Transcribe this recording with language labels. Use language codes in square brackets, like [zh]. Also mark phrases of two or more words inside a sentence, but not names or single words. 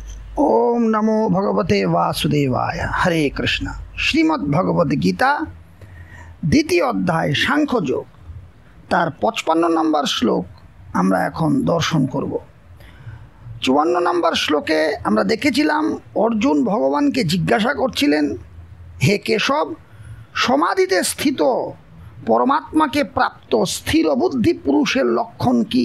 [sa] ओम नमो भगवते वासुदेवाय। हरे कृष्ण। [bn] শ্রীমদ্ ভগবদ গীতা দ্বিতীয় অধ্যায় সাংখ্যযোগ তার 55 নম্বর শ্লোক আমরা এখন দর্শন করব। 54 নম্বর শ্লোকে আমরা দেখেছিলাম অর্জুন ভগবানকে জিজ্ঞাসা করছিলেন, হে কেশব, সমাধিতে স্থিত পরমাত্মাকে প্রাপ্ত স্থির বুদ্ধি পুরুষের লক্ষণ কি?